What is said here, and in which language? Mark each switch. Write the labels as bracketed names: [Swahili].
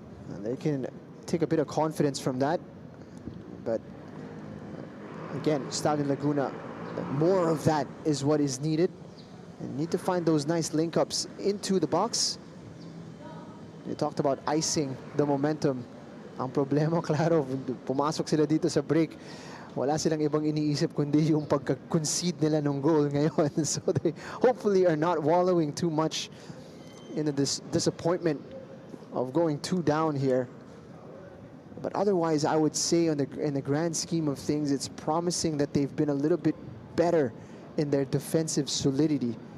[English] And they can take a bit of confidence from that. But again, Stallion Laguna, more of that is what is needed. And need to find those nice link-ups into the box. You talked about icing the momentum. [Filipino] Ang problema, klaro, pumasok sila dito sa break. Wala silang ibang iniisip kundi yung pagka-concede nila ng goal ngayon. [English] So they hopefully are not wallowing too much in the disappointment of going 2 down here. But otherwise, I would say in the grand scheme of things, it's promising that they've been a little bit better in their defensive solidity.